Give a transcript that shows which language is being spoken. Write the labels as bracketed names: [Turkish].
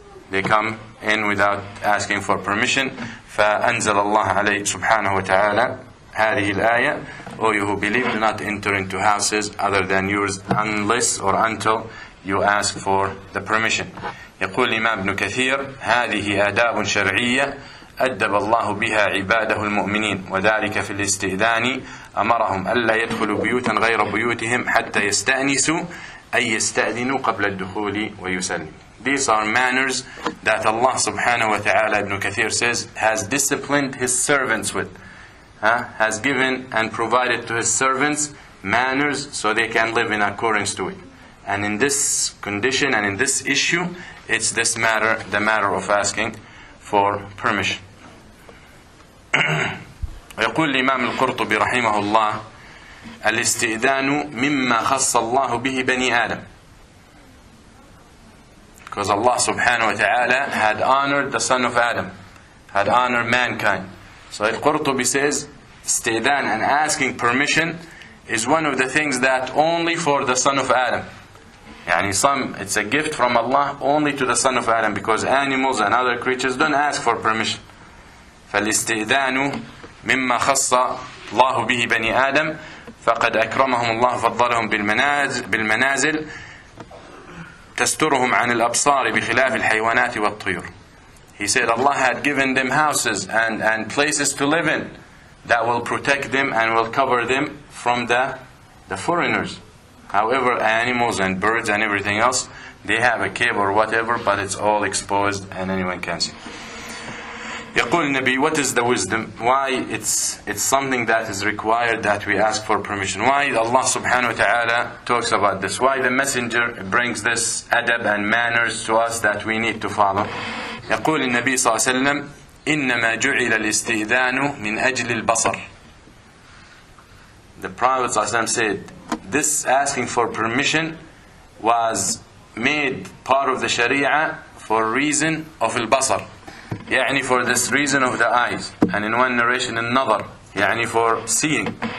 [English] They come in without asking for permission. [Arabic] فأنزل الله عليه سبحانه وتعالى هذه الآية: [English] O you who believe, do not enter into houses other than yours unless or until you ask for the permission. [Arabic] يقول الإمام ابن كثير: هذه آداب شرعية أدب الله بها عباده المؤمنين، وذلك في الاستئذان أمرهم ألا يدخلوا بيوتا غير بيوتهم حتى يستأنسوا أي يستأذنوا قبل الدخول ويسلموا. [English] These are manners that Allah subhanahu wa ta'ala, Ibn Kathir says, has disciplined His servants with. Has given and provided to His servants manners so they can live in accordance to it. And in this condition and in this issue, it's the matter of asking for permission. [Arabic] ويقول الإمام القرطبي رحمه الله: الاستئذان مما خص الله به بني آدم. [English] Because Allah subhanahu wa ta'ala had honored the son of Adam, had honored mankind. So Al-Qurtubi says, isti'dhan and asking permission is one of the things that only for the son of Adam. It's a gift from Allah only to the son of Adam, because animals and other creatures don't ask for permission. [Arabic] فالاستئذان مما خص الله به بني آدم فقد أكرمهم الله فضلهم بالمنازل تسترهم عن الأبصار بخلاف الحيوانات والطيور. [English] He said Allah had given them houses and places to live in that will protect them and will cover them from the foreigners. However, animals and birds and everything else, they have a cave or whatever, but it's all exposed and anyone can see. [Arabic] يقول النبي, [English] what is the wisdom? Why it's something that is required that we ask for permission? Why Allah subhanahu wa ta'ala talks about this? Why the messenger brings this adab and manners to us that we need to follow? [Arabic] يقول النبي صلى الله عليه وسلم: إنما جعل الاستئذان من أجل البصر. [English] The Prophet صلى الله عليه وسلم said, this asking for permission was made part of the Sharia for reason of al-basar. For this reason of the eyes. And in one narration, another, for seeing.